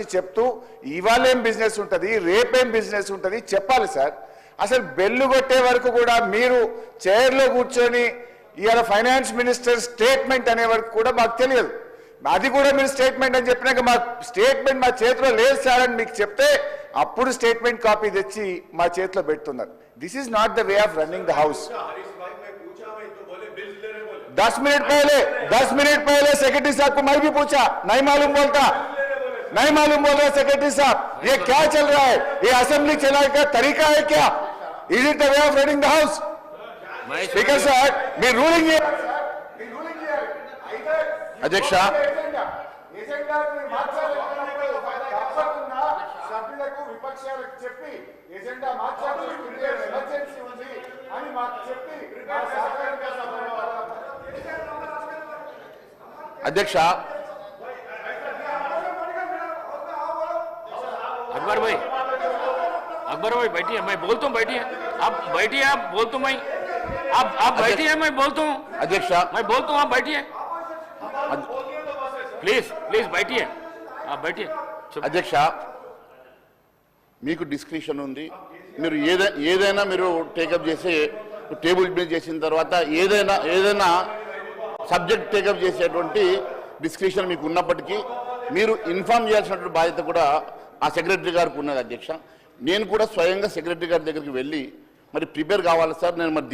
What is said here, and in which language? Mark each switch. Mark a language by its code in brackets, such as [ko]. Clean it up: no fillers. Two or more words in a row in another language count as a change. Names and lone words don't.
[te] చెప్తూ ఇవాళేం బిజినెస్ ఉంటుంది రేపేం బిజినెస్ ఉంటుంది చెప్పాలి సార్ అసలు బెల్లు కొట్టే వరకు కూడా మీరు చైర్లో కూర్చొని ఇవాళ [en] finance minister statement [te] అనే వరకు కూడా మాకు తెలియదు అది కూడా మీరు స్టేట్మెంట్ అని చెప్పినాక మా స్టేట్మెంట్ మా చేతిలో లేదు సార్ అని మీకు చెప్తే అప్పుడు [en] statement copy [te] తెచ్చి మా చేతిలో పెడుతున్నారు [en] this is not the way of running the house [hi] 10 मिनट पहले सेक्रेटरी साहब को मैं भी पूछा नहीं मालूम बोल रहा सेक्रेटरी साहब ये क्या चल रहा है ये असेंबली चलाने का तरीका है क्या [en] is it the way of running the house [hi] स्पीकर साहब मी रूलिंग अध्यक्ष [te] సభ్యులకు విపక్షాలకు చెప్పి ఎజెండా మార్చాల్సి ఎమర్జెన్సీ ఉంది అని మాకు చెప్పి [hi] अध्यक्ष अकबर भाई बैठिए मैं बोलता हूँ बैठिए आप बैठिए आप बोलता हूँ मैं आप बैठिए मैं बोलता हूँ अध्यक्ष मैं बोलता हूँ आप बैठिए प्लीज बैठिए आप बैठिए [te] అధ్యక్ష మీకు డిస్క్రిప్షన్ ఉంది మీరు ఏదైనా మీరు టేకప్ చేసి టేబుల్ మీద చేసిన తర్వాత ఏదైనా [en] subject take up [te] చేసేటువంటి డిస్క్రిప్షన్ మీకు ఉన్నప్పటికీ మీరు ఇన్ఫార్మ్ చేయాల్సినటువంటి బాధ్యత కూడా ఆ సెక్రటరీ గారికి ఉన్నది అధ్యక్ష నేను కూడా స్వయంగా సెక్రటరీ గారి దగ్గరికి వెళ్ళి మరి ప్రిపేర్ కావాలి సార్ నేను మరి